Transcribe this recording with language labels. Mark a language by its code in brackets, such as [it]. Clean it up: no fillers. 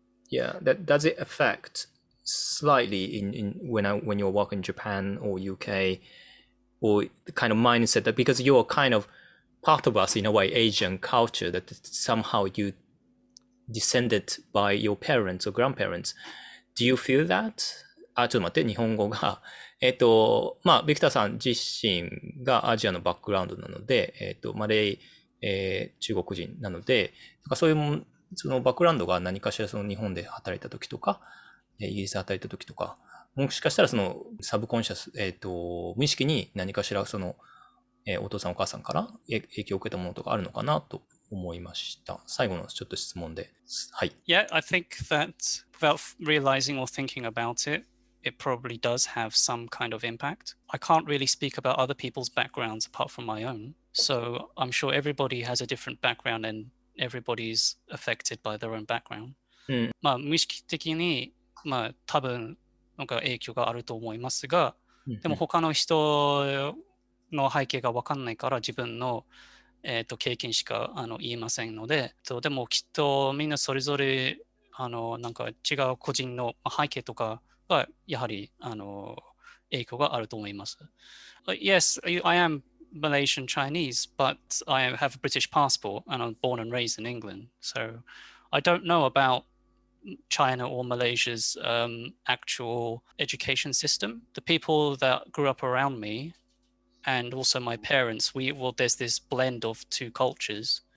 [en] Yeah, that does it affect slightly in when you're working in Japan or UK, or the kind of mindset that because you're kind of part of us in a way, Asian culture, that somehow you descended by your parents or grandparents. Do you feel that? [ja] あ、ちょっと待って、日本語が。まあ、ビクターさん自身がアジアのバックグラウンドなので、マレー、中国人なので、なんかそういうもそのバックグラウンドが何かしらその日本で働いた時とか、イギリスで働いた時とか、もしかしたらそのサブコンシャス、無意識に何かしらその、お父さんお母さんから影響を受けたものとかあるのかなと思いました。最後のちょっと質問で。はい。 [en] Yeah, I think that without realizing or thinking about it, it probably does have some kind of impact. I can't really speak about other people's backgrounds apart from my own. So I'm sure everybody has a different background and everybody's affected by their own background. [ja] うん。まあ、無意識的に、まあ、多分、なんか影響があると思いますが、でも他の人の背景が分かんないから自分の、経験しか言えませんので、でもきっとみんなそれぞれなんか違う個人の背景とかがやはり影響があると思います。 [en] Yes, I am Malaysian Chinese, but I have a British passport and I'm born and raised in England. So I don't know about China or Malaysia's actual education system. The people that grew up around me and also my parents, there's this blend of two cultures.